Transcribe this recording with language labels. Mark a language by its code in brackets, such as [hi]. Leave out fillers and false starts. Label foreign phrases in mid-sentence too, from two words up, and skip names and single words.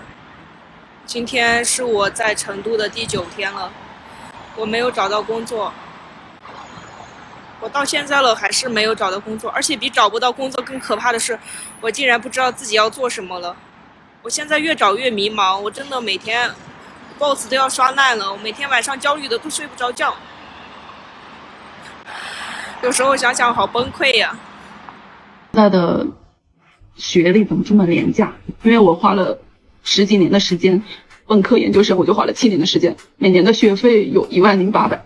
[zh] 今天是我在成都的第9天了，我沒有找到工作。我到現在了還是沒有找到工作，而且比找不到工作更可怕的是，我竟然不知道自己要做什麼了。我現在越找越迷茫，我真的每天 boss 都要刷爛了，我每天晚上焦慮的都睡不着覺。有時候想想好崩潰呀。他的學歷怎麼這麼廉價？因為我花了10幾年的時間，本科研究生我就花了7年的時間，每年的學費有10800。